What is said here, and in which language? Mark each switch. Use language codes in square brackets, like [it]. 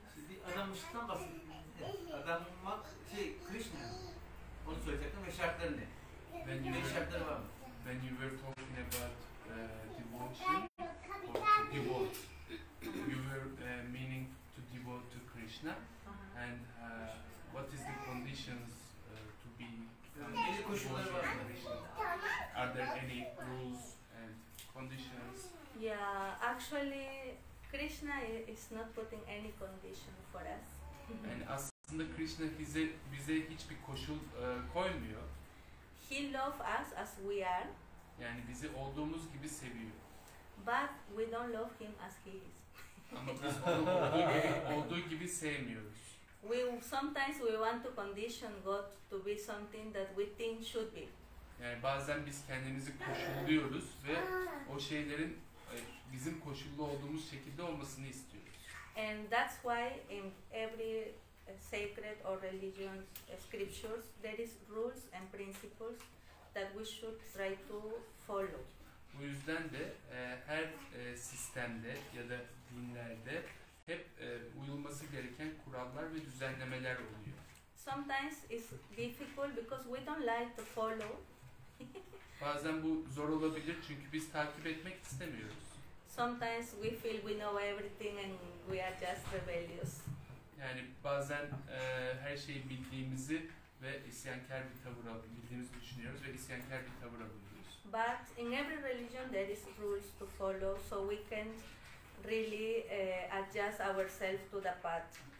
[tr] Bir adamışlıktan bahsediyoruz. Adamak Krishna. Onu söyleyecektim ve şartları ne? Ne şartları var mı? [en] When you were talking about devotion or to devote, you were meaning to devote to Krishna, and what is the conditions to be [tr] Belli koşulları var mı? [en] Are there any rules and conditions? Yeah, actually, Krishna is not putting any condition for us. [tr] Yani aslında Krishna bize hiçbir koşul koymuyor. [en] He loves us as we are. [tr] Yani bizi olduğumuz gibi seviyor. [en] But we don't love him as he is. [tr] Ama biz onu olduğu gibi sevmiyoruz. [en] Sometimes we want to condition God to be something that we think should be. [tr] Yani bazen biz kendimizi koşulluyoruz ve o şeylerin bizim koşullu olduğumuz şekilde olmasını istiyoruz. [en] And that's why in every sacred or religion scriptures there is rules and principles that we should try to follow. [tr] Bu yüzden de her sistemde ya da dinlerde hep uyulması gereken kurallar ve düzenlemeler oluyor. [en] Sometimes it's difficult because we don't like to follow. [tr] Bazen bu zor olabilir çünkü biz takip etmek istemiyoruz. [en] Sometimes we feel we know everything and we are just rebellious. [tr] Yani bazen her şeyi bildiğimizi ve isyankar bir tavır bildiğimizi düşünüyoruz ve isyankar bir tavır alıyoruz. [en] But in every religion there is rules to follow, so we can really adjust ourselves to the path.